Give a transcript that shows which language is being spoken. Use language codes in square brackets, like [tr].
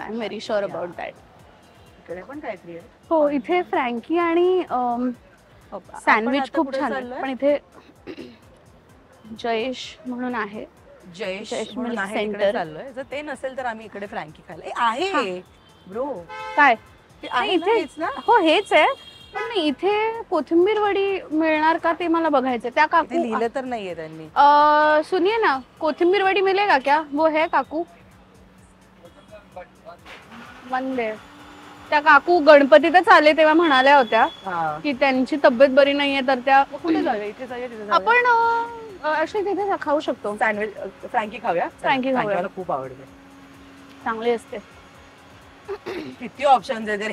[en] I am very sure about that. [mr] हो इथे फ्रँकी आणि सँडविच खूप छान आहे पण इथे जयेश म्हणून आहे. जयेश म्हणून आहे इकडे चाललोय. जर ते नसेल तर आम्ही इकडे फ्रँकी खायला आहे ब्रो. काय इथे हो हेच आहे पण नाही इथे कोथिंबीर वडी मिळणार का ते मला बघायचंय. त्या काकू लिहिलं तर नाहीये त्यांनी. [hi] सुनिये ना कोथिंबीर वडी मिलेगा क्या वो है काकू मंदिर. [mr] त्या काकू गणपतीतच आले तेव्हा म्हणाल्या होत्या की त्यांची तब्येत बरी नाहीये तर त्या कुठे जाऊया इथे आपण अशी तिथे खाऊ शकतो. सँडविच फ्रँकी खाऊया. मला खूप आवडते. चांगली असते. किती ऑप्शन आहे